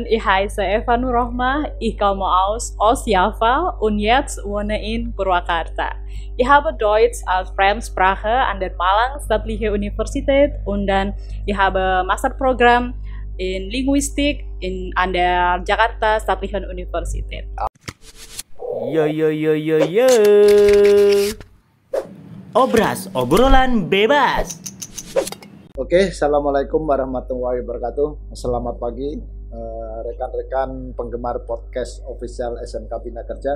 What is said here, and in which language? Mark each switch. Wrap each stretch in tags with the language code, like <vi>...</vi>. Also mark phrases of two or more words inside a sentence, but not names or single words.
<de>Ich heiße Eva Nurrohmah. Ich komme aus Java und jetzt wohne in Purwakarta. Ich habe Deutsch als Fremdsprache an der Malang Staatliche Universität und dann ich habe Masterprogramm in Linguistik an der Jakarta Staatlichen Universität.</de> <id>Yo yo yo yo yo. Obras, obrolan bebas.</id> <ar>Oke, assalamualaikum warahmatullahi wabarakatuh.</ar> <id>Selamat pagi rekan-rekan penggemar</id> <en>podcast official</en> <id>SMK Bina Kerja.</id>